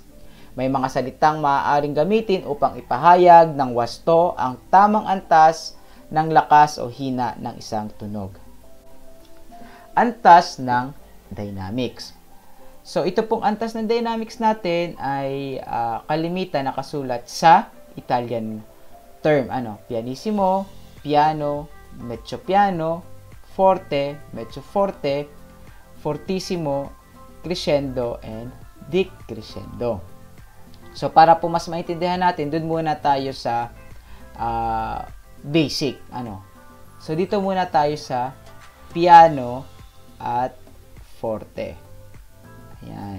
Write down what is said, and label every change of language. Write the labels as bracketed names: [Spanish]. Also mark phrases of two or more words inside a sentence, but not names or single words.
[Filipino] May mga salitang maaaring gamitin upang ipahayag ng wasto ang tamang antas ng lakas o hina ng isang tunog. Antas ng dynamics. So ito pong antas ng dynamics natin ay kalimitan nakasulat sa [English] Italian term. [Italian] Pianissimo, piano, mezzo piano, forte, mezzo forte, fortissimo, crescendo, [English] and decrescendo. [Filipino] So, para po mas maintindihan natin, dun muna tayo sa basic. So, dito muna tayo sa piano at forte. Ayan.